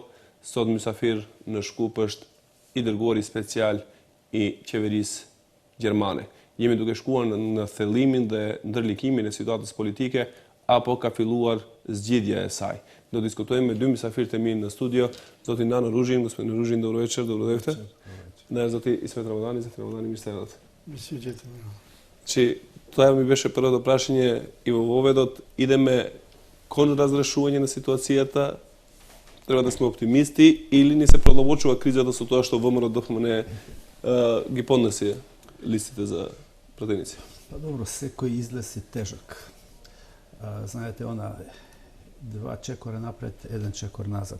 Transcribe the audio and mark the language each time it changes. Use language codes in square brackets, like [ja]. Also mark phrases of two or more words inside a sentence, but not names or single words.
[sq] Sot mysafir në Shkup është i dërguari special i qeverisë gjermane. Jemi duke shkuar në thellimin dhe ndërlikimin e situatës politike apo ka filluar zgjidhja e saj. Do diskutojmë me 2 mysafirët e mi në studio, zoti Nano Ruzhin, [mk] господин Ружин, добро вечер, добродошли. [sq] Ne, zoti Ismet Ramazani, mirë se erdhët. [mk] Që тоа ми беше првото прашање и во воведот идеме кон разрешување на ситуацијата, треба да сме оптимисти или ни се продолбочува кризата со тоа што ВМРО-ДФМН ги поднесе листите за пратеници? Па добро, секој излез е тежак. Знаете, она 2 чекора напред, 1 чекор назад.